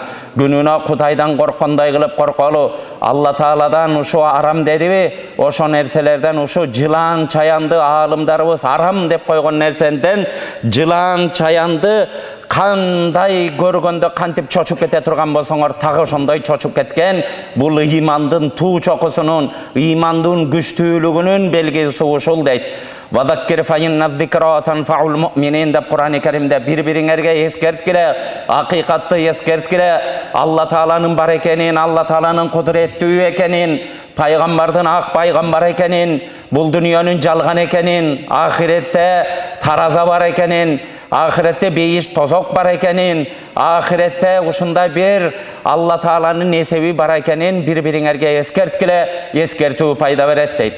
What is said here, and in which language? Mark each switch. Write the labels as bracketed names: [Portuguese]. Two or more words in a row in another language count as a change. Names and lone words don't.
[Kyrgyz] Күнүнө Кудайдан корккондой кылып корколу. Алла Тааладан ушу арам дедиби, ошо нерселерден, ушу жылан чаянды аалымдарыбыз арам деп койгон нерседен жылан чаянды кандай көргөндө кантип чочуп кете турган болсоңор, так ошондой чочуп кеткен. Бул ыймандын туу чокусунун, ыймандын күчтүүлүгүнүн белгиси ушул дейт. [Arabic] وذكر فإن الذكرى تنفع المؤمنين [Kyrgyz] деп Кур'ан-ы Каримде бири-бириңерге эскерткиле, акыйкатты эскерткиле, Алла Тааланын бар экенин, Алла Тааланын кудуреттүү экенин, пайгамбардын ак пайгамбар экенин, бул дүнүйөнүн жалган экенин, ахиретте тараза бар экенин, ахиретте бейиш тозок бар экенин, ахиретте ушундай бир Алла Тааланын эсеби бар экенин бири-бириңерге эскерткиле, эскертүү пайда берет дейт.